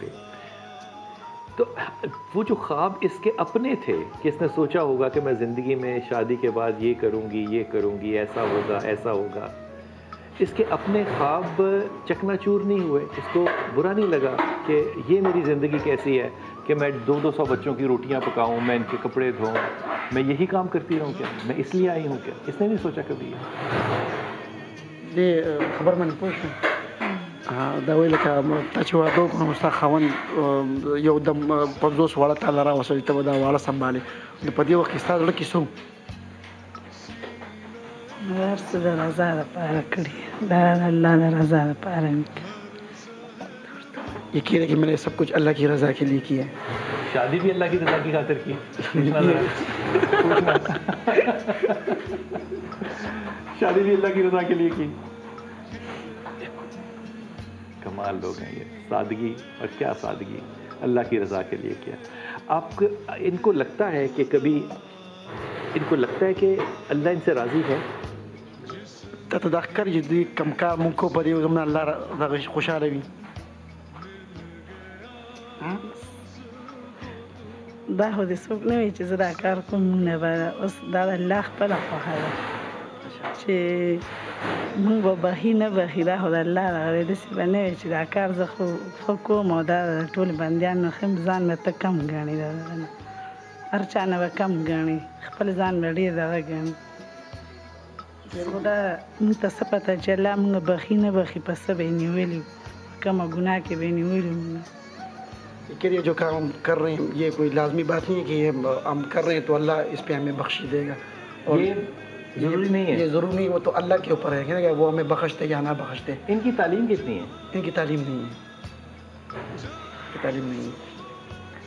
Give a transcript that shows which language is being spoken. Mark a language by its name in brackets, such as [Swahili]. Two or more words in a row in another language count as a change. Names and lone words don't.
[Urdu] تو وہ جو خواب اس کے اپنے تھے کہ اس نے سوچا ہوگا کہ میں زندگی میں شادی کے بعد یہ کروں گی، یہ کروں گی، ایسا ہوگا، ایسا ہوگا. اس کے اپنے خواب چکنا چور نہیں ہوئے، اس کو برا نہیں لگا کہ یہ میری زندگی کیسی ہے کہ میں 200 بچوں کی روٹیاں پکاؤں، میں ان کے کپڑے دھوؤں، میں یہی کام کرتی رہوں، کیا میں اس لیے آئی ہوں؟ کیا اس نے نہیں سوچا کبھی؟ [Pashto] دې خبر باندې پوه شوم دا وایي لکه تا چې واده وکړو نو ستا خاوند یو دم 50 واړه تاله راوستل چې ته به دا واړه سنبالې، نو په دې وخت کې ستا زړه کې څه و؟ هر څه د رضا دپاره کړي، دا د الله د رضا دپاره مې [Urdu] یہ کہہ رہے کہ میں نے سب کچھ اللہ کی رضا کے لیے کیا ہے. شادی بھی اللہ کی رضا کی خاطر کی. شادی بھی اللہ کی رضا کے لیے کی. کمال لوگ ہیں یہ، سادگی، اور کیا سادگی، اللہ کی رضا کے لیے کیا. آپ ان کو لگتا ہے کہ کبھی ان کو لگتا ہے کہ اللہ ان سے راضی ہے؟ [Pashto] تا ته دا ښکاري چې دوی کم کار مونږ کو په دې زمونه الله دغه خوشحاله وي؟ دا خو دې څوک نه وایي چې زه دا کار کوم، مونږ نه به اوس دا د الله خپله خوښه ده چې مونږ به بخي نه بخي، دا خو د الله دغه دی. داسې به نه وي چې دا کار زه خو ښه کوم او دا د ټولو بندیانو ښیم، ځان به ته کم ګڼې، دا نه هر چا نه به کم ګڼې، خپل ځان به ډېر دغه ګڼې. خو دا مونږ ته څه پته چې الله مونږ بخي نه بخي، په څه به یې نیولي، په کومه ګناه کې به یې نیولي مونږ. [Urdu] کہ یہ جو کام ہم کر رہے ہیں یہ کوئی لازمی بات نہیں ہے کہ یہ ہم کر رہے ہیں تو اللہ اس پہ ہمیں بخش دے گا، اور یہ ضروری نہیں ہے، یہ ضروری نہیں، وہ تو اللہ کے اوپر ہے کہ وہ ہمیں بخشتے یا نہ بخشتے. ان کی تعلیم کتنی ہے؟ ان کی تعلیم نہیں ہے، تعلیم نہیں ہے.